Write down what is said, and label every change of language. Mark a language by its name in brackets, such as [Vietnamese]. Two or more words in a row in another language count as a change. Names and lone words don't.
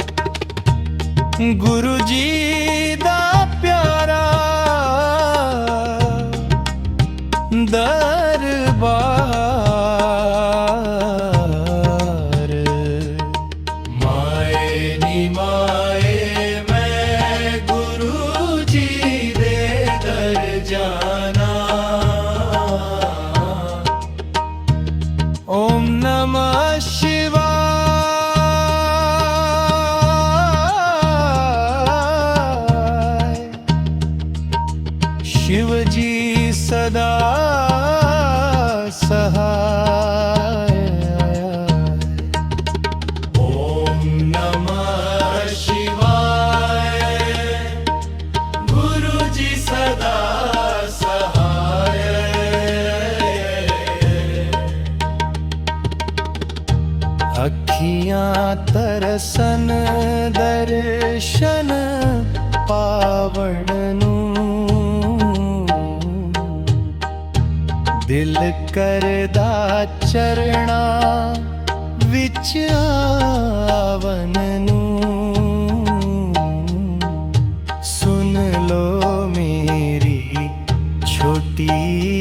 [Punjabi] ਗੁਰੂ ਜੀ ਦਾ ਪਿਆਰਾ ਦਰਬਾਰ ਮਾਏ ਨੀ ਮਾਏ ਮੈਂ ਗੁਰੂ ਜੀ ਦੇ ਦਰ ਜਾਣਾ [Sanskrit] ओम नमः शिवाय [Punjabi] ਸ਼ਿਵ ਜੀ ਸਦਾ ਸਹਾਇ [Sanskrit] ओम नमः शिवाय [Punjabi] ਗੁਰੂ ਜੀ ਸਦਾ ਸਹਾਇ ਅਖੀਆਂ ਤਰਸਣ ਦਰਸ਼ਨ ਪਾਵਣ ਨੂੰ ਦਿਲ ਕਰਦਾ ਚਰਨਾਂ ਵਿੱਚ ਆਵਣ ਨੂੰ ਸੁਣ ਲੋ ਮੇਰੀ ਛੋਟੀ